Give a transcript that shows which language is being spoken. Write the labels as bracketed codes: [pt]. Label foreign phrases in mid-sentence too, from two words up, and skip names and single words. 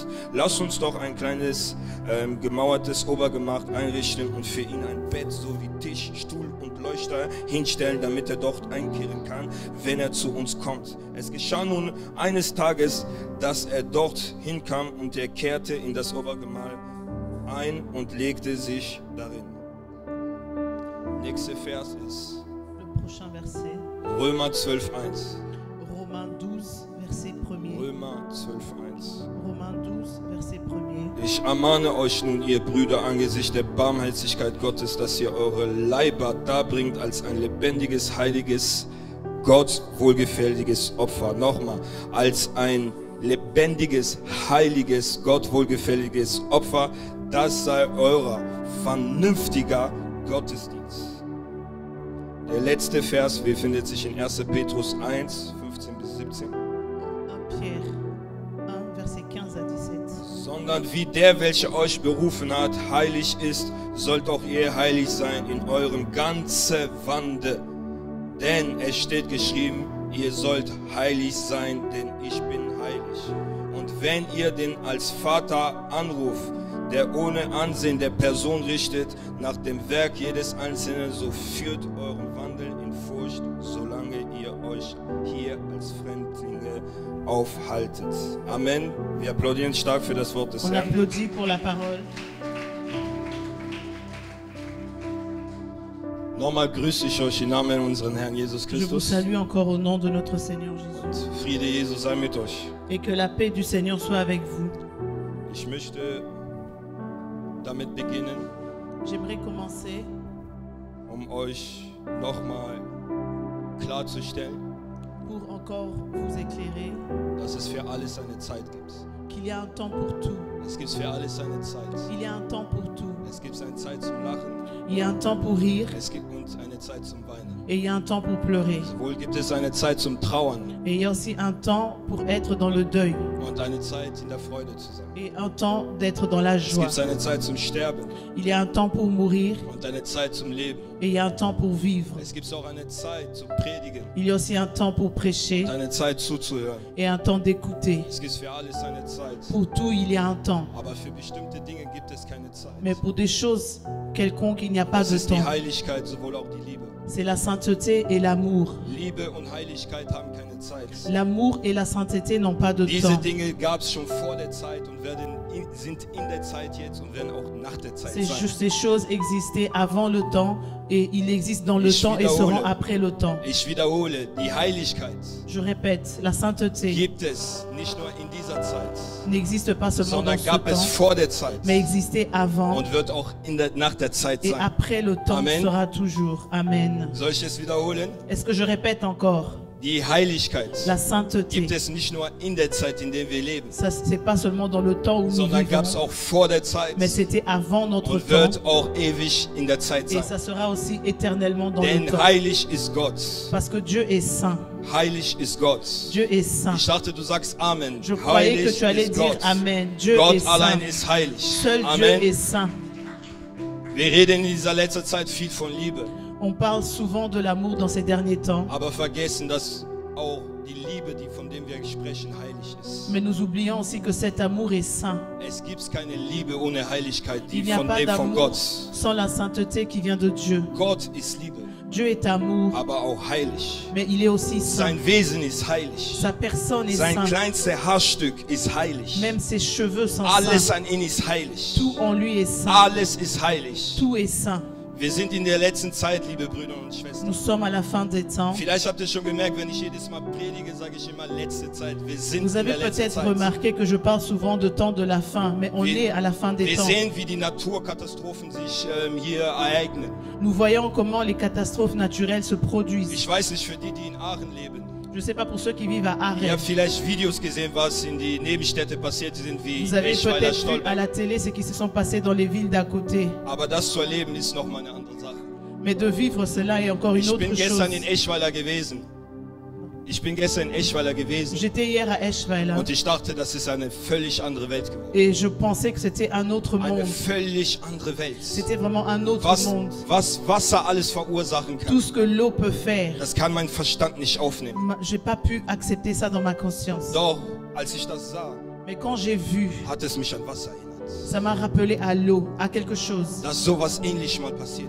[de] Lass uns doch ein kleines gemauertes Obergemach einrichten und für ihn ein Bett sowie Tisch, Stuhl und Leuchter hinstellen, damit er dort einkehren kann, wenn er zu uns kommt. Es geschah nun eines Tages, dass er dort hinkam, und er kehrte in das Obergemach ein und legte sich darin. Nächster Vers ist [fr] Le prochain verset, [de] Römer 12,1. [fr] Romains 12, verset 1er. [de] Römer 12,1. [fr] Romains 12, verset 1er. [de] Ich ermahne euch nun, ihr Brüder, angesichts der Barmherzigkeit Gottes, dass ihr eure Leiber darbringt als ein lebendiges, heiliges, Gott wohlgefälliges Opfer. Nochmal, als ein lebendiges, heiliges, Gott wohlgefälliges Opfer. Das sei euer vernünftiger Gottesdienst. Der letzte Vers befindet sich in 1. Petrus 1, 15 bis 17. 1 Pierre 1, verset 15 à 17. Sondern wie der, welcher euch berufen hat, heilig ist, sollt auch ihr heilig sein in eurem ganzen Wandel. Denn es steht geschrieben, ihr sollt heilig sein, denn ich bin heilig. Und wenn ihr den als Vater anruft, der ohne Ansehen der Person richtet, nach dem Werk jedes Einzelnen, so führt euren Wandel in Furcht, solange ihr euch hier als Fremdlinge aufhaltet. Amen. Wir applaudieren stark für das Wort des [fr] On [de] Herrn. [fr] applaudit pour la parole. [de] Nochmal grüße ich euch im Namen unseres Herrn Jesus [fr] Je vous [de] Christus. [fr] salue encore au nom de notre Seigneur Jésus. [de] Friede Jesus sei mit euch. [fr] Et que la paix du Seigneur soit avec vous. [de] Ich möchte damit beginnen, [fr] J'aimerais commencer [de] um euch nochmal klarzustellen, [fr] pour encore vous éclairer [de] dass es für alles eine Zeit gibt. [fr] qu'il y a un temps pour tout. [de] Es gibt für alles eine Zeit. [fr] Il y a un temps pour tout. [de] Es gibt eine Zeit zum Lachen, [fr] Il y a un temps pour rire [de] es gibt und eine Zeit zum Weinen. [fr] et il y a un temps pour pleurer. [de] Sowohl gibt es eine Zeit zum Trauern [fr] Et il y a aussi un temps pour être dans le deuil [de] und eine Zeit in der Freude zu sein. [fr] et un temps d'être dans la [de] Es [fr] joie. [de] gibt eine Zeit zum Sterben [fr] Il y a un temps pour mourir [de] und eine Zeit zum Leben. [fr] et il y a un temps pour vivre. [de] Es gibt auch eine Zeit zum Predigen [fr] Il y a aussi un temps pour prêcher [de] und eine Zeit zuzuhören. [fr] et un temps d'écouter. [de] Es gibt für alles eine Zeit. [fr] Pour tout, il y a un temps. [de] Aber für bestimmte Dinge gibt es keine Zeit. [fr] Mais pour des choses quelconques, il n'y a pas [de] Das [fr] de [de] ist die [fr] temps. [de] Heiligkeit, sowohl auch die Liebe. [fr] C'est la sainteté et l'amour. [de] Liebe und Heiligkeit haben keine Zeit. [fr] L'amour et la sainteté n'ont pas de [de] Diese [fr] temps. [de] Dinge gab es schon vor der Zeit und sind in der Zeit jetzt und werden auch nach der Zeit sein. [fr] Ces choses existaient avant le temps et il existe dans le [de] Ich [fr] temps et [de] wiederhole. [fr] seront après le temps. [de] Ich wiederhole, die Heiligkeit [fr] Je répète, la sainteté [de] gibt es nicht nur in dieser Zeit, [fr] n'existe pas seulement dans [de] sondern [fr] ce [de] gab es [fr] temps, [de] vor der Zeit [fr] mais existait avant [de] und wird auch nach der Zeit [fr] et [de] sein. [fr] après le temps [de] Amen. [fr] sera toujours. [de] Amen. Soll ich es wiederholen? [fr] Est-ce que je répète encore? [de] Die Heiligkeit [fr] La sainteté, [de] gibt es nicht nur in der Zeit, in der wir leben, [fr] ça c'est pas seulement dans le temps où nous [de] sondern gab es [fr] vivons, [de] auch vor der Zeit [fr] mais c'était avant notre [de] und [fr] temps [de] wird auch ewig in der Zeit [fr] et [de] sein. [fr] ça sera aussi éternellement dans le [de] Denn [fr] temps. [de] heilig ist Gott. [fr] Parce que Dieu est saint. [de] Heilig ist Gott. [fr] Dieu est saint. [de] Ich dachte, du sagst Amen. [fr] Je croyais que [de] Heilig [fr] tu allais [de] ist [fr] dire [de] Gott. [fr] Amen. Dieu est [de] Gott [fr] saint. [de] allein ist heilig. [fr] Seul Dieu [de] Amen. [fr] est saint. [de] Wir reden in dieser letzten Zeit viel von Liebe, [fr] On parle souvent de l'amour dans ces derniers temps, [de] aber vergessen, dass auch die Liebe, von der wir sprechen, heilig ist. [fr] mais nous oublions aussi que cet amour est saint. [de] Es gibt keine Liebe ohne Heiligkeit, [fr] Il [de] die [fr] n'y a [de] von [fr] pas [de] dem von [fr] d'amour [de] Gott. [fr] sans la sainteté qui vient de Dieu. [de] Gott ist Liebe, [fr] Dieu est amour, [de] aber auch heilig. [fr] mais il est aussi saint. [de] Sein Wesen ist heilig. [fr] Sa personne est [de] Sein [fr] sainte. [de] kleinster Haarstück ist heilig. [fr] Même ses cheveux sont [de] Alles [fr] saints. [de] an ihm ist heilig. [fr] Tout en lui est saint. [de] Alles ist heilig. [fr] Tout est saint. [de] Wir sind in der letzten Zeit, liebe Brüder und Schwestern. [fr] Nous sommes à la fin des temps. [de] Vielleicht habt ihr schon gemerkt, wenn ich jedes Mal predige, sage ich immer letzte Zeit. Wir sind [fr] Vous [de] in [fr] avez [de] der letzten [fr] peut-être [de] Zeit. [fr] remarqué que je parle souvent de temps de la fin, mais on est à la fin des [de] Wir [fr] temps. [de] sehen, wie die Naturkatastrophen sich hier ereignen. [fr] Nous voyons comment les catastrophes naturelles se produisent. [de] Ich weiß nicht, für die, die in Aachen leben. [fr] Je ne sais pas pour ceux qui vivent à [de] Ihr [fr] Arrêt. [de] habt vielleicht Videos gesehen, was in die Nebenstädte passiert sind, wie [fr] Vous avez [de] Eschweiler, [fr] peut-être vu à [de] Stolberg. [fr] la télé ce qui se sont passés dans les villes d'à côté. [de] Aber das zu erleben, ist nochmal eine andere Sache. [fr] Mais de vivre cela est encore une [de] Ich [fr] autre [de] bin [fr] chose. [de] gestern in Eschweiler gewesen. Ich bin gestern in Eschweiler gewesen. [fr] J'étais hier à Eschweiler [de] Und ich dachte, das ist eine völlig andere Welt geworden. [fr] et je pensais que c'était un autre [de] Eine [fr] monde. [de] völlig andere Welt. [fr] C'était vraiment un autre monde. [de] Was Wasser alles verursachen [fr] Tout [de] kann, [fr] ce que l'eau peut faire, [de] das kann mein Verstand nicht aufnehmen. [fr] j'ai pas pu accepter ça dans ma conscience. [de] Doch, als ich das sah, [fr] Mais quand j'ai vu, [de] hat es mich an Wasser erinnert. [fr] ça m'a rappelé à l'eau, à quelque chose. [de] Dass sowas ähnlich mal passiert